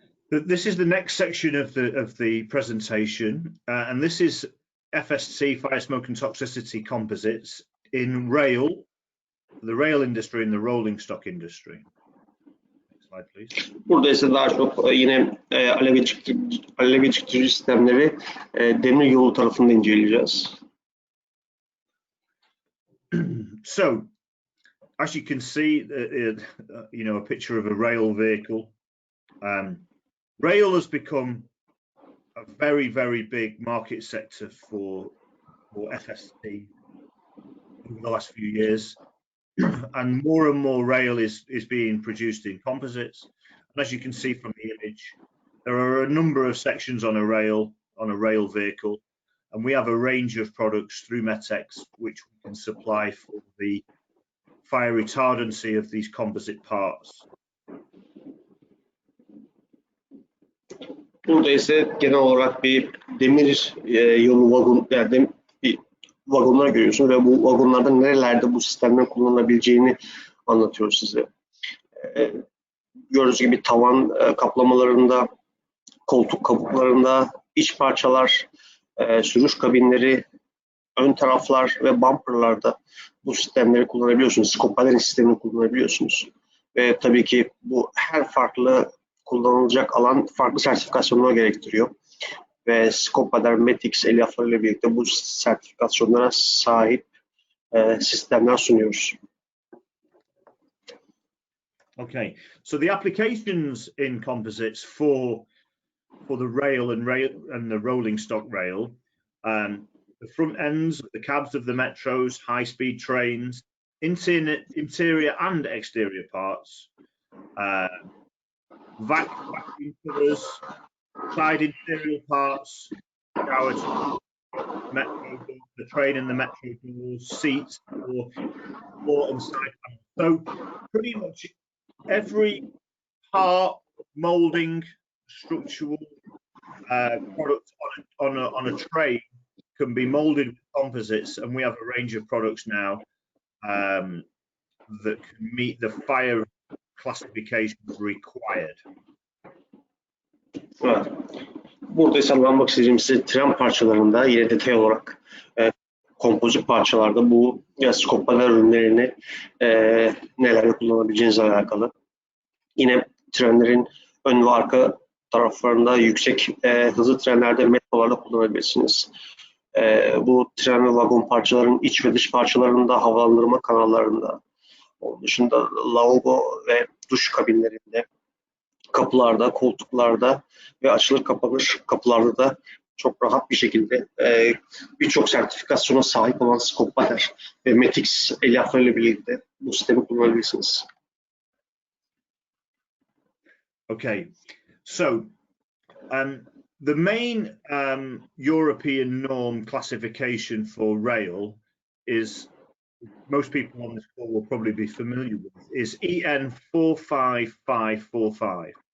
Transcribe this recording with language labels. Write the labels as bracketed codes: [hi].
[en] This is the next section of the presentation, and this is FSC, fire, smoke and toxicity composites in rail, the rail industry and the rolling stock industry. Next slide, please. [tr] Burada ise daha çok yine alev geciktirici sistemleri demir yolu tarafında inceleyeceğiz. [en] So, as you can see, a picture of a rail vehicle. Rail has become a very, very big market sector for FST over the last few years, and more rail is being produced in composites. And as you can see from the image, there are a number of sections on a rail vehicle, and we have a range of products through Metex which we can supply for the fire retardancy of these composite parts. [tr] Burada ise genel olarak bir demir yolu vagon, yani bir vagonlar görüyorsunuz ve bu vagonlarda nerelerde bu sistemler kullanılabileceğini anlatıyoruz size. Gördüğünüz gibi tavan kaplamalarında, koltuk kabuklarında, iç parçalar, sürüş kabinleri, ön taraflar ve bumperlarda bu sistemleri kullanabiliyorsunuz. Scott Barder'in sistemini kullanabiliyorsunuz. Ve tabii ki bu her farklı kullanılacak alan farklı sertifikasyonlar gerektiriyor. Ve Scott Barder, Metex, elyaflarıyla birlikte bu sertifikasyonlara sahip sistemler sunuyoruz. [en] Okay, so the applications in composites for the rail and the rolling stock rail, the front ends, the cabs of the metros, high-speed trains, interior and exterior parts, vacuum covers, side interior parts, shower metro, the train and the metro doors, seats, or and side panels. So pretty much every part, moulding, structural product on a train can be moulded with composites, and we have a range of products now that can meet the fire classifications required. [tr] Evet. Burada ise anlatmak istediğim size tren parçalarında yine detay olarak kompozit parçalarda bu skoplar ürünlerini nelerde kullanabileceğinizle alakalı. Yine trenlerin ön ve arka taraflarında yüksek hızlı trenlerde metrolarla kullanabilirsiniz. Bu tren ve vagon parçaların iç ve dış parçalarında, havalandırma kanallarında, onun dışında lavabo ve duş kabinlerinde, kapılarda, koltuklarda ve açılır kapanır kapılarda da çok rahat bir şekilde birçok sertifikasyona sahip olan Skoppater ve Metix elyaflarıyla birlikte bu sistemi kullanabilirsiniz. [en] Okay, so the main European norm classification for rail is, most people on this call will probably be familiar with, is EN 45545.